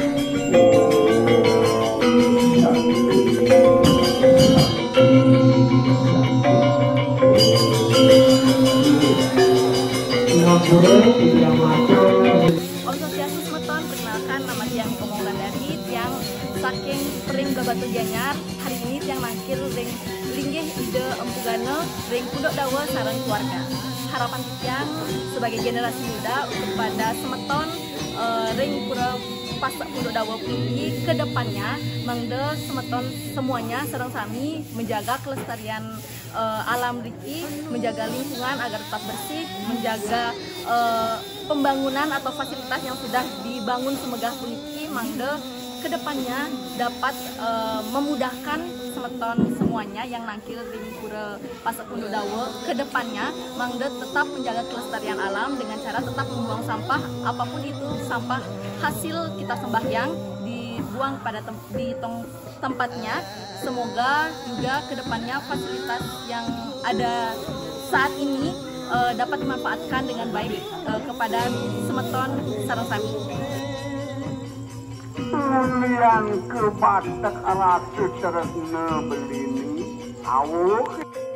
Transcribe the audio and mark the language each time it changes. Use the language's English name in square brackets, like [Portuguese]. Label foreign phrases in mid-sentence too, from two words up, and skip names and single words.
[Indonesian] Asosiasi Semeton, perkenalkan nama Tiang Komongan dari [Balinese] Tiang saking [Indonesian] Pering Babatu Gianyar. Hari ini [Balinese] Tiang nangkir ring [Indonesian] Linggih Ide Empugane ring Punduk Dawe sareng keluarga. Harapan Tiang sebagai generasi muda kepada Semeton ring Pura Pasak Punduk Dawe Pungki ke depannya mangde Semeton semuanya [Balinese] sareng sami [Indonesian] menjaga kelestarian alam riki, menjaga lingkungan agar tetap bersih, menjaga pembangunan atau fasilitas yang sudah dibangun semegah puniki mangde kedepannya dapat memudahkan Semeton semuanya yang nangkil ring Pura Pasak Punduk Dawe kedepannya mangde tetap menjaga kelestarian alam dengan cara tetap membuang sampah apapun itu, sampah hasil kita sembahyang dibuang pada tempatnya. Semoga juga kedepannya fasilitas yang ada saat ini dapat dimanfaatkan dengan baik kepada Semeton [Balinese] sareng sami. Tulian ke batak alat secara belini awuk